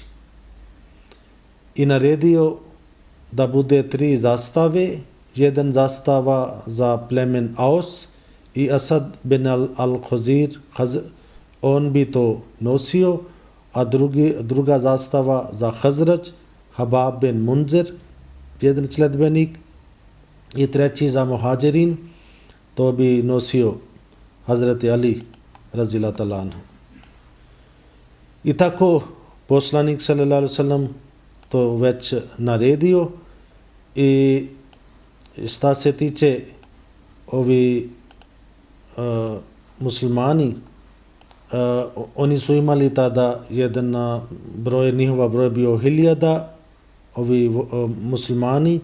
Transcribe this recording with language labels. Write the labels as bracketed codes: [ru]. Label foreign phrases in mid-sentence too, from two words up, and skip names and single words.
[bs] I naredio da bude 3 zastave, jedan zastava za plemen Aus i Asad bin al-Khazir, on bi to nosio, a druga zastava za Hazraj, Habab bin Munzir, jedan sledbenik, i treći za Muhađirin, to bi nosio Hazreti Ali [ar] رضي الله تعالى عنه. [bs] I tako poslanik [ar] صلى الله عليه وسلم [bs] to već naredio. I šta se tiče ovi muslimani, oni su imali tada jedan broj, njihova broj bio 1000, ovi muslimani.